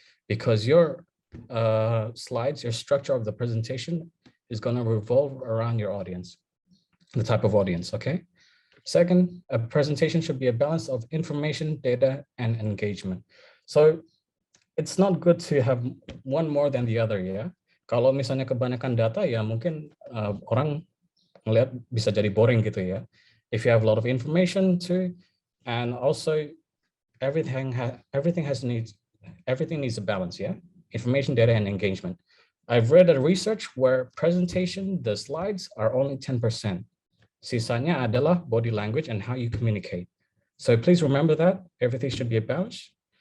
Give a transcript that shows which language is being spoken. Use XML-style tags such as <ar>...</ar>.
<en>Because your slides, your structure of the presentation is going to revolve around your audience, the type of audience, okay? Second, a presentation should be a balance of information, data, and engagement. So it's not good to have one more than the other, ya.</en> <id>Kalau misalnya kebanyakan data, ya mungkin orang ngelihat bisa jadi boring gitu ya.</id> <en>If you have a lot of information too, and also everything needs a balance, yeah. Information, data, and engagement. I've read a research where presentation, the slides are only 10%.</en> <id>Sisanya adalah</id> <en>body language and how you communicate. So please remember that everything should be a balance.</en>